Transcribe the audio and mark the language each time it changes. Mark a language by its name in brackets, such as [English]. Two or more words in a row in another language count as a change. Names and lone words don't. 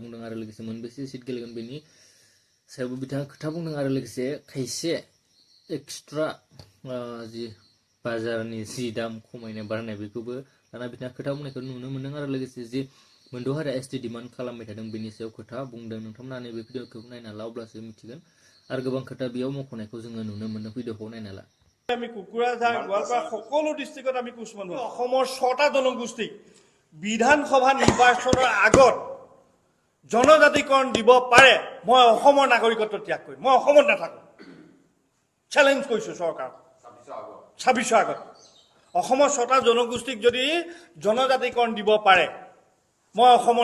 [Bodo] बुंदों आरो लोगोसे मोनबेसे सिट गेलेगोन बेनि सायावबो बिथाङा खोथा बुंदों आरो लोगोसे खायसे एक्सट्रा जि बाजारनि जि दाम खमायनाय बारायनाय बेखौबो दाना बिथाङा खोथा बुंनायखौ नुनो मोन्दों आरो लोगोसे जि मोनद' हारिया एसटि डिमान्ड खालामबाय थादों बेनि सायाव खोथा बुंदों नोंथांमोना नैबे भिडिअखौ नायना लाब्लासो मिथिगोन आरो गोबां खोथा बेयाव मख'नायखौ जोङो नुनो मोनो भिडिअखौ नायना ला [Assamese] আমি কুকুৰাঝাৰ গোৱালপাৰা সকলো ডিষ্ট্ৰিক্টত আমি কোচ মানুহ অসমৰ 6টা জনগোষ্ঠীক বিধানসভা নিৰ্বাচনৰ আগত জনজাতিকৰণ দিব পাৰে মই অসমৰ নাগৰিকত্ব ত্যাগ কৰিম মই অসমত নাথাকো চ্যালেঞ্জ কৰিছো চৰকাৰ 26 আগত অসমৰ 6টা জনগোষ্ঠীক যদি জনজাতিকৰণ দিব পাৰে মই অসমৰ